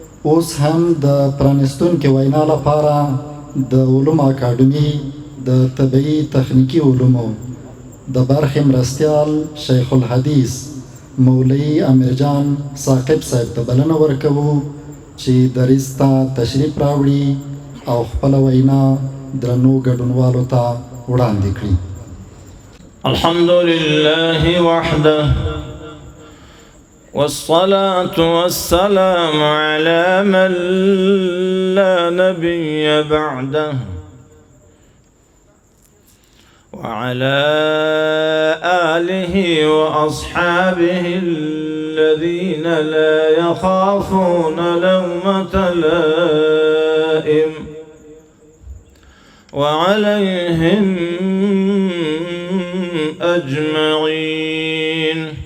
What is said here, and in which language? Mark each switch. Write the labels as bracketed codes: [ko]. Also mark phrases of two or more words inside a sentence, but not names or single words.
[ps] اوس هم د پرانستونکې وینا لپاره د علومو اکاډمي د طبعي تخنیکي علومو د برخې مرستیال شیخ الحدیث مولوي امیرجان ثاقب صاحب ته بلنه ورکوو چې دریځ ته تشریف راوړي او خپله وینا درنو ګډونوالو ته وړاندې کړي. [ar] الحمد لله وحده، والصلاة والسلام على من لا نبي بعده، وعلى آله وأصحابه الذين لا يخافون لومة لائم، وعليهم أجمعين.